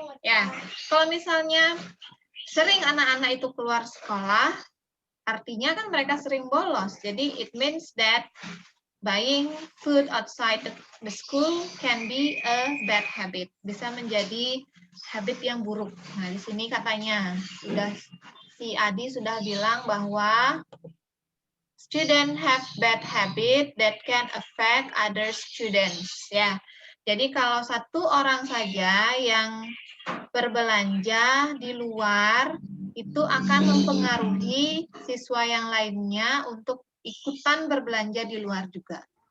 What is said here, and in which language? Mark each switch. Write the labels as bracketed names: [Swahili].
[Indonesian] Ya, kalau misalnya sering anak-anak itu keluar sekolah, artinya kan mereka sering bolos. [English] Jadi it means that buying food outside the school can be a bad habit. [Indonesian] Bisa menjadi habit yang buruk. Nah, di sini katanya si Adi sudah bilang bahwa [English] student have bad habit that can affect other students. [Indonesian] Ya. Jadi kalau satu orang saja yang berbelanja di luar itu akan mempengaruhi siswa yang lainnya untuk ikutan berbelanja di luar juga.